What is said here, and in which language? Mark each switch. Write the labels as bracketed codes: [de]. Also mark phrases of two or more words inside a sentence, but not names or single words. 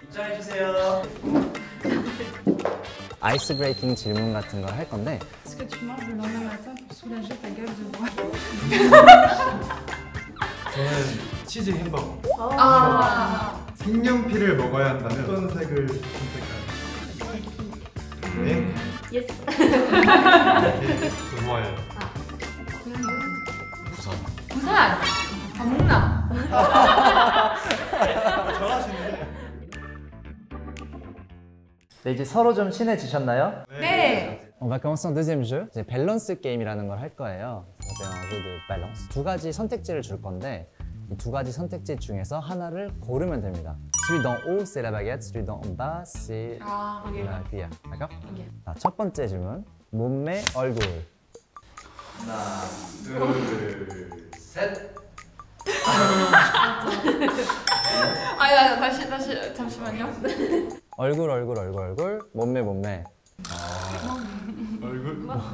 [ko] 입장해주세요. 아이스 브레이킹 질문 같은 걸 할 건데 [fr] Est-ce que tu manges le lendemain matin pour soulager ta gueule de bois? [ko] 저는 치즈 햄버거. 색연필을 먹어야 한다면 어떤 색을 선택할까요? 네? 예스. 좋아요. 부산! 밥 먹나? 잘하시는데. 네, 이제 서로 좀 친해지셨나요? 네! [fr] On va commencer en deuxième jeu. [ko] 이제 밸런스 게임이라는 걸 할 거예요. [fr] C'est un jeu de balance. [ko] 두 가지 선택지를 줄 건데 이 두 가지 선택지 중에서 하나를 고르면 됩니다. [fr] Celui d'en haut, c'est la baguette. Celui d'en bas, c'est la cuillère. d'accord? [ko] 자, 첫 번째 질문. 몸매, 얼굴. 하나, 둘, 셋. 아니, 다시, 잠시만요. 얼굴. 몸매. 얼굴?